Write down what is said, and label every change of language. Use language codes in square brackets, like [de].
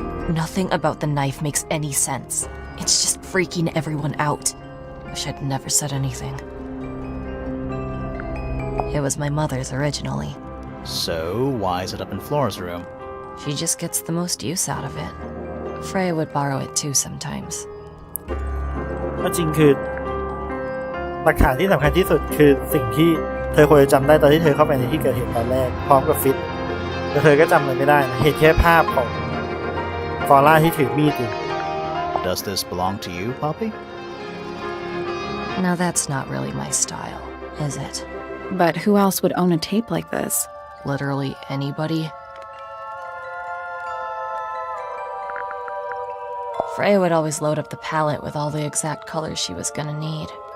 [en] Nothing about the knife makes any sense. It's just freaking everyone out. Wish I'd never said anything. It was my mother's originally. So, why is it up in Flora's room? She just gets the most use out of it. Freya would borrow it too sometimes. [th] ก็จริงคือหลักฐานที่สำคัญที่สุดคือสิ่งที่เธอควรจะจำได้ตอนที่เธอเข้าไปในที่เกิดเหตุตอนแรกพร้อมกับฟิตแต่เธอก็จำอะไรไม่ได้นะเห็นแค่ภาพของฟอร่าที่ถือมีดอยู่ [en] Does this belong to you, Poppy? Now that's not really my style, is it? But who else would own a tape like this? Literally anybody? Freya would always load up the palette with all the exact colors she was gonna need.